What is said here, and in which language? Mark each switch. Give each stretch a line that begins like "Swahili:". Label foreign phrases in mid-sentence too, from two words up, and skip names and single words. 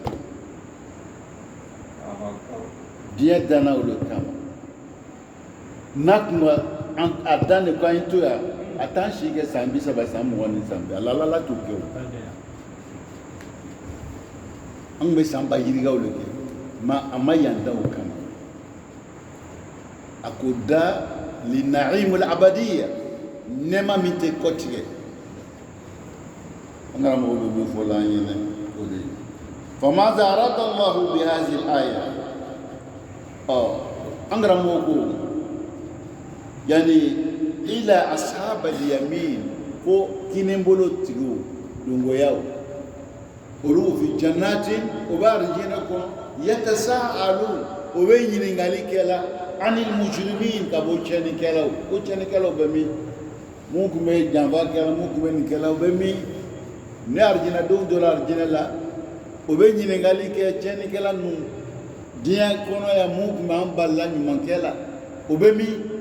Bambara: diɲɛ danna o le kama n'a tun ma a dan de ko an ye to yan a t'an si kɛ san 30 san 20 ni san 50 ala t'o kɛ o an bɛ san ba yirikaw le kɛ a ma yan da o kama a ko da
Arabic: لنعيم الأبدية
Bambara: nɛɛma min tɛ kɔtigɛ an karamɔgɔ bɛ min fɔ la an ɲɛnɛ o de ye
Arabic: فماذا أراد الله بهذه الآية
Bambara: an karamɔgɔ ko
Arabic: يعني إلى أصحاب اليمين
Bambara: ko kinibolo tigiw dongoyaw olu
Arabic: في جنات
Bambara: o b'a arijinɛ kɔnɔ yatasa'alun o bɛ ɲininkali kɛla
Arabic: عن المجرمين
Bambara: ka bɔ tiɲɛnikɛlaw ko tiɲɛnikɛlaw bɛ min mun tun bɛ janfa kɛla mun tun bɛ nin kɛla o bɛ min ne arijinɛ denw donna arijinɛ la o bɛ ɲininkali kɛ tiɲɛnikɛla ninnu diɲɛ kɔnɔ yan mun tun b'an balila ɲumankɛ la o bɛ min